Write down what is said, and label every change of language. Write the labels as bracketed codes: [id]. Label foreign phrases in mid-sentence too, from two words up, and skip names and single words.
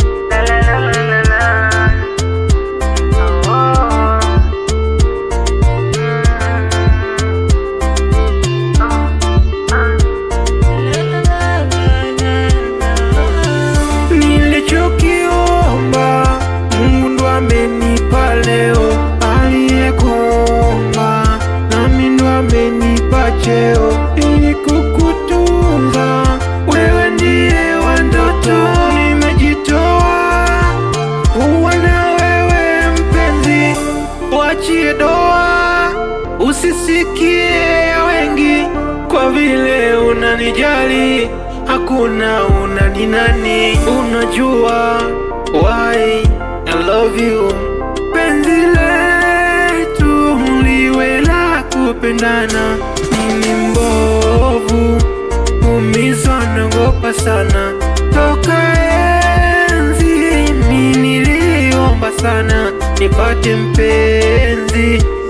[sw] La, la, la, la, la, la. Oh, oh. Mm. Oh, oh. La, la, la, la, la, la. Nilichokiomba, Mungu ndo amenipa leo. Aliyekuomba, nami ndo amenipa cheo. Ili kukuta Tunza, wewe ndiye wa ndoto. Nimejitoa kuwa na wewe mpenzi, wachie doa, usisikie ya wengi, kwa vile unanijali, hakuna unani nani. [en] Unajua why I love you. [sw] Penzi letu liwe la kupendana. Mimi mbovu, kuumizwa naogopa sana. Toka enzi mimi niliomba sana nipate mpenzi.